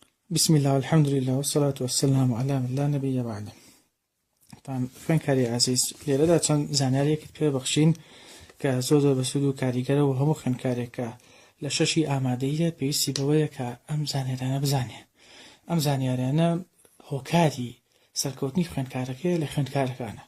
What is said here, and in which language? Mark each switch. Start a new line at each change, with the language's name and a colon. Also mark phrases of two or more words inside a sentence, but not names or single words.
Arabic: بسم الله والحمد لله والصلاة والسلام على من لا نبي بعده.
Central Kurdish: طبعا خوێنکاری عزیز لێرەدا چەند زانیاریەکت پێ بەخشین کە زۆر بەسوود و کاریگەرە و هەموو خوێنکارێکە لە شەشی ئامادەیە پێویستی بەوەیە کە ئەم زانیارانە بزانێ. ئەم زانیاریانە هۆکاری سەرکەوتنی خوێنکارەکەی لە خوێندکارەکانە.